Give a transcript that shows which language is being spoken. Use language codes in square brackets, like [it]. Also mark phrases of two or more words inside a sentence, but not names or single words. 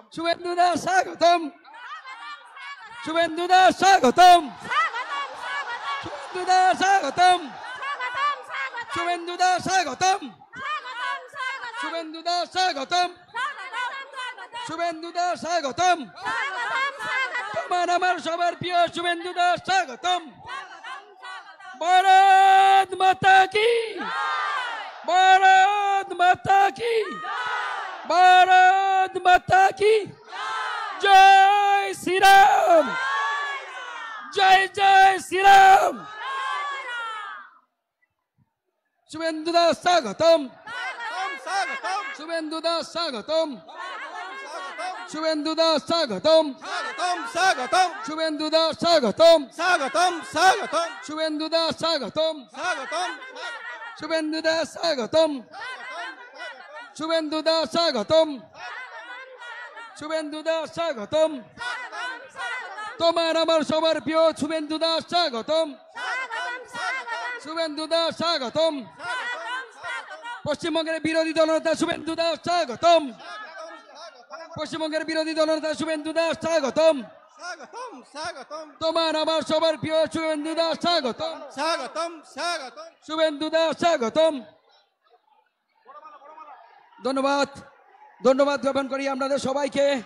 [bn] শুভেন্দুদা স্বাগতম শুভেন্দুদা স্বাগতম শুভেন্দুদা স্বাগতম শুভেন্দুদা স্বাগতম শুভেন্দুদা স্বাগতম শুভেন্দুদা স্বাগতম তোমার আমার সবার প্রিয় শুভেন্দুদা স্বাগতম [hi] भारत माता की भारत माता की भारत माता की जय श्रीराम जय जय श्रीराम [bn] শুভেন্দুদা স্বাগতম শুভেন্দুদা স্বাগতম শুভেন্দুদা স্বাগতম স্বাগতম শুভেন্দুদা স্বাগতম স্বাগতম স্বাগতম শুভেন্দুদা স্বাগতম স্বাগতম শুভেন্দুদা স্বাগতম শুভেন্দুদা স্বাগতম শুভেন্দুদা স্বাগতম তোমার আমার সবার প্রিয় শুভেন্দুদা স্বাগতম শুভেন্দুদা স্বাগতম পশ্চিমবঙ্গের বিরোধী দলনেতা শুভেন্দুদা স্বাগতম পশ্চিমবঙ্গের বিরোধী দলনেতা শুভেন্দুদা স্বাগতম স্বাগতম স্বাগতম তোমার আমার সবার প্রিয় শুভেন্দুদা স্বাগতম স্বাগতম স্বাগতম শুভেন্দুদা স্বাগতম ধন্যবাদ ধন্যবাদ জ্ঞাপন করি আপনাদের সবাইকে